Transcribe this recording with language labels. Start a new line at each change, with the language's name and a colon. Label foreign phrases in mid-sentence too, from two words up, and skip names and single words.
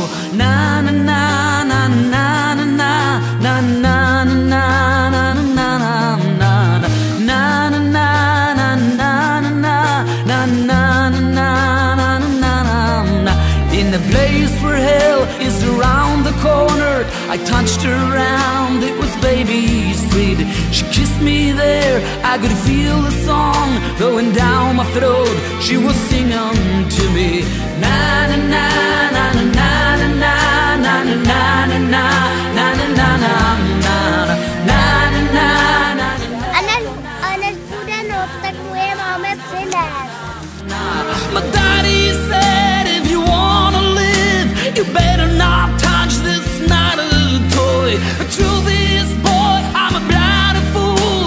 English: Na na na na na na na na na na na na na na na na na na. In the place where hell is around the corner, I touched her round, it was baby sweet. She kissed me there, I could feel the song going down my throat. She was singing to me. Na na na na na na na na na na na na na na na na.
Czech: A než bude noc, tak mu je máme přinést.
English: My daddy said if you wanna live, you better not touch this not a toy. The truth is, boy, I'm a blind fool.